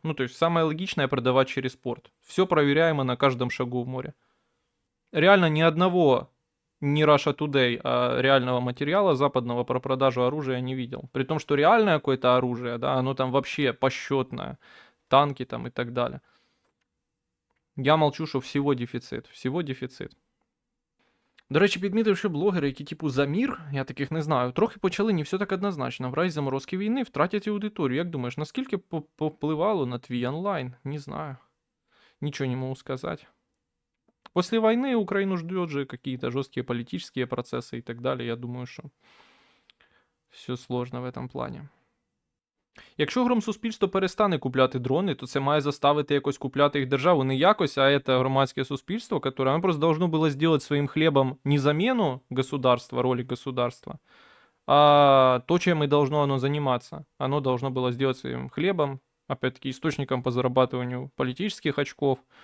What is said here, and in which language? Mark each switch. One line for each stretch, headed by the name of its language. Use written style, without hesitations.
Russian: Ну, то есть самое логичное продавать через порт. Все проверяемо на каждом шагу в море. реально ни одного, не Russia Today, а реального материала западного про продажу оружия не видел. При том, что реальное какое-то оружие, да, оно там вообще посчетное. Танки там и так далее.
Ukrainian: Я молчу, що всього дефіцит. Всього дефіцит. До речі, підмітив, що блогери, які типу за мір, я таких не знаю, трохи почали не все так однозначно. В разі заморозки війни втратять аудиторію. Як думаєш, наскільки повпливало на твій онлайн?
Russian: Не знаю. Ничего не могу сказать. После войны Украину ждет же какие-то жесткие политические процессы и так далее. Я думаю, что все сложно в этом плані.
Ukrainian: Якщо громсуспільство перестане купляти дрони, то це має заставити якось купляти їх державу. Не якось, а це громадське суспільство,
Russian: которое оно просто должно было сделать своим хлебом не замену государства, роли государства, а то, чем и должно оно заниматься. Оно должно было сделать своим хлебом, опять-таки, источником по зарабатыванию политических очков.